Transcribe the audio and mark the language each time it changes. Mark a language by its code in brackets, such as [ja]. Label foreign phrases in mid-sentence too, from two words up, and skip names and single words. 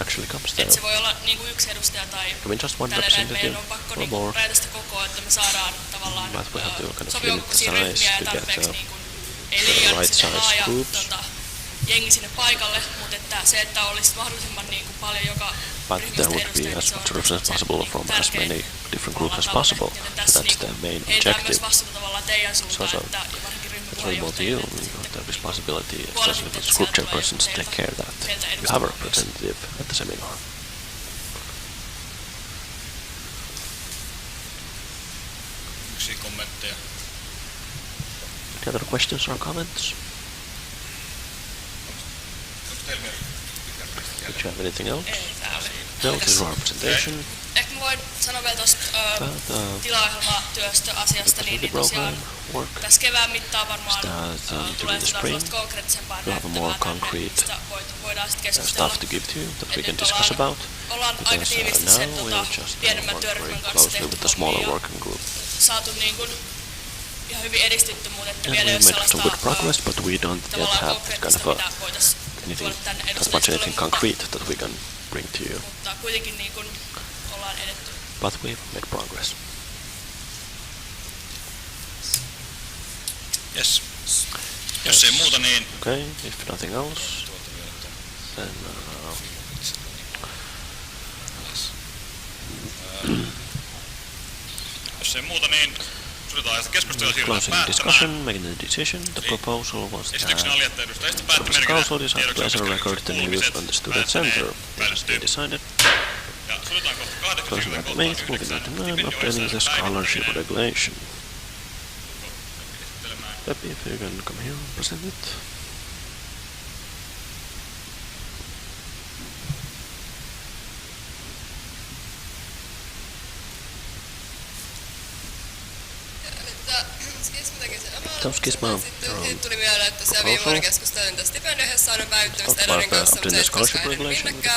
[fi] Että se voi olla yksi edustaja tai tällä että meidän on pakko rajata sitä kokoa, että me saadaan tavallaan sopivuksia ryhmiä ja tarpeeksi ei liian laaja jengi sinne paikalle, mutta että se, että olisi mahdollisimman paljon joka [en] but there would be as much representatives possible from as many different groups as possible. So that's the main objective. So it's really about you, the responsibility, especially for the group chairpersons, to take care that you have a representative at the seminar. Any other questions or comments? you have anything else? [fi] Ei, tää oli. [en] No, this is our presentation. [fi] Ehkä mä voin sanoa vielä tuosta tilaohjelmatyöstöasiasta, niin tosiaan tässä kevään mittaan varmaan tulee sellaista konkreettisempaa näyttävää tänne, mistä voidaan sitten keskustella. Nyt ollaan aika tiivisti sen pienemmän työryhmän kanssa tehty hommia ja saatu niin kuin ihan hyvin edistytty, mutta että vielä ei ole sellaista tavallaan konkreettista, mitä voitaisiin tuoda tänne edustajiston [en] concrete that we can bring to you. [fi] Mutta kuitenkin niin kuin ollaan edetty. [en] But we've made progress. Yes. [fi] Jos ei muuta, niin... [en] Okay, if nothing else, then... [fi] Jos ei muuta, niin... [en] Closing discussion, making the decision, the proposal was that the council decided to place on record the news on the student center. It has been decided. Closing at 8, moving on to 9, updating the scholarship regulation. Pepi, if you can come here and present it. Skisma. [fi] Siitä tuli mieleen, että se viime vuonna keskustelin tästä stipendiohjelman päivittämistä Edonin kanssa, mutta se ei koskaan ennen minnekään.